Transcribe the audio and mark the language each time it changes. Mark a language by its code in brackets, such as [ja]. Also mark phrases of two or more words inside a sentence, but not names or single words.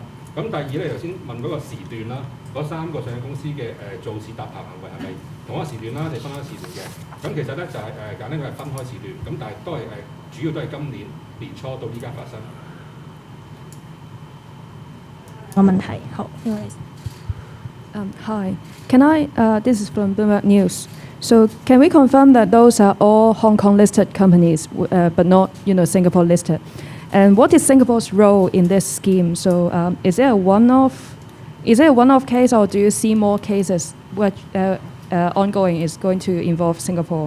[yue] 咁第二咧，頭先問嗰個時段啦，嗰3個上市公司嘅做市搭棚行為係咪同一個時段啦，定分開時段嘅？咁其實咧就係簡單講係分開時段，咁但係都係主要都係今年年初到依家發生。個問題好，呢位。 [en] Hi, can I? This is from Bloomberg News. So, can we confirm that those are all Hong Kong listed companies, but not, Singapore listed? And what is Singapore's role in this scheme? So, is it a one-off? Is it a one-off case, or do you see more cases which ongoing is going to involve Singapore?